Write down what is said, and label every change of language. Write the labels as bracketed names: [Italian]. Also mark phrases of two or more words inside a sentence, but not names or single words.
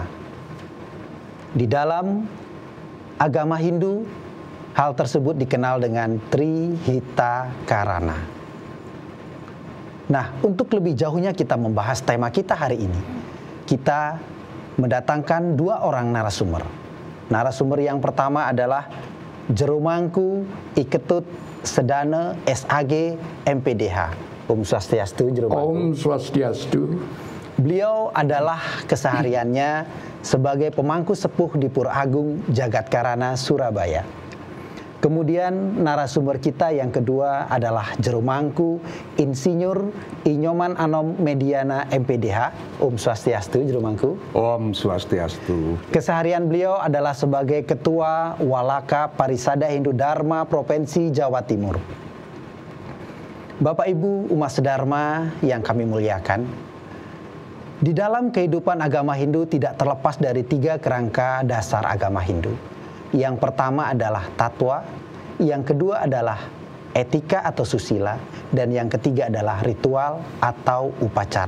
[Indonesian] Di dalam agama Hindu, hal tersebut dikenal dengan Trihita Karana. Nah, untuk lebih jauhnya kita membahas tema kita hari ini, kita mendatangkan dua orang narasumber. Narasumber yang pertama adalah Juru Mangku Iketut Sedana SAG MPDH. [Sanskrit] Om Swastiastu, [Indonesian] Juru Mangku. [Sanskrit] Om Swastiastu. [Indonesian] Beliau adalah kesehariannya sebagai pemangku sepuh di Pura Agung Jagatkarana, Surabaya. Kemudian narasumber kita yang kedua adalah Juru Mangku Insinyur Inyoman Anom Mediana MPDH. [Sanskrit] Om Swastiastu, [Indonesian] Juru Mangku. [Sanskrit] Om Swastiastu. [Indonesian] Keseharian beliau adalah sebagai Ketua Walaka Parisada Hindu Dharma Provinsi Jawa Timur. Bapak Ibu umat sedharma yang kami muliakan, di dalam kehidupan agama Hindu tidak terlepas dari tiga kerangka dasar agama Hindu. Yang pertama adalah tatwa, yang kedua adalah etika atau susila, dan yang ketiga adalah ritual atau upacara.